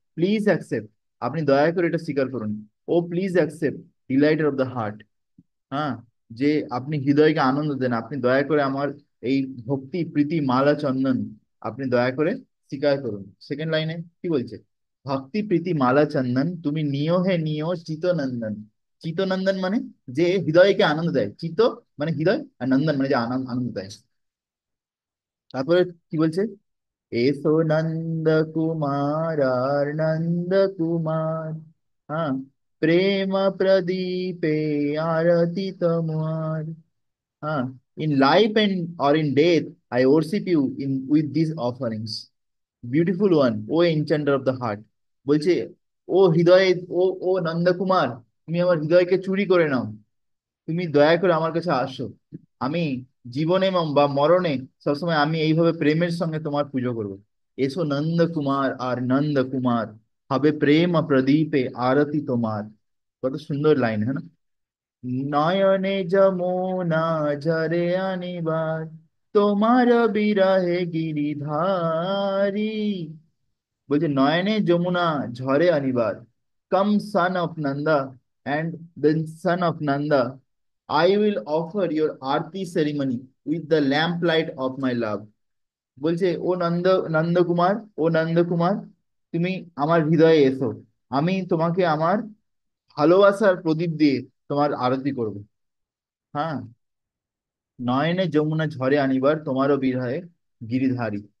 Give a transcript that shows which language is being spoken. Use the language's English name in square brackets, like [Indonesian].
[English] please accept, [Bangla] আপনি দয়া করে এটা স্বীকার করুন। [English] ও please accept, delighter of the heart, [Bangla] হ্যাঁ, যে আপনি হৃদয়কে আনন্দ দেন, আপনি দয়া করে আমার এই ভক্তি প্রীতি মালা চন্দন আপনি দয়া করে স্বীকার করুন। সেকেন্ড লাইনে কি বলছে? ভক্তি প্রীতি মালা চন্দন তুমি নিয় হে নিয় চিতনন্দন। চিতনন্দন মানে যে হৃদয়কে আনন্দ দেয়, চিত মানে হৃদয়, আর নন্দন মানে যে আনন্দ আনন্দ দেয়। তারপরে কি বলছে? এসো নন্দ কুমার আর নন্দ কুমার, হ্যাঁ, প্রেম প্রদীপে আরতি তোমার, হ্যাঁ, [English] in life and or in death I worship you in with these offerings. Beautiful one, [Bangla] O [English] enchanter of the heart, [Bangla] বলছে ও হৃদয়ে, ও ও নন্দকুমার, তুমি আমার হৃদয়কে চুরি করে নাও, তুমি দয়া করে আমার কাছে আসো, আমি জীবনে বা মরণে সবসময় আমি এইভাবে প্রেমের সঙ্গে তোমার পুজো করব। এসো নন্দ কুমার আর নন্দ কুমার, হবে প্রেম প্রদীপে আরতি তোমার। কত সুন্দর লাইন, হ্যাঁ না? নয়নে যমুনা ঝরে আনিবার, তোমার বিরহে গিরিধারী। বলছে নয়নে যমুনা ঝরে আনিবার, [English] Come son of Nanda, and then son of Nanda, I will offer your aarti ceremony with the lamplight of my love. [Bangla] বলছে ও নন্দকুমার, ও নন্দকুমার, তুমি আমার হৃদয়ে এসো, আমি তোমাকে আমার ভালোবাসার প্রদীপ দিয়ে তোমার আরতি করব। হ্যাঁ, নয়নে যমুনা ঝরে আনিবার, তোমারও বিরহে গিরিধারী।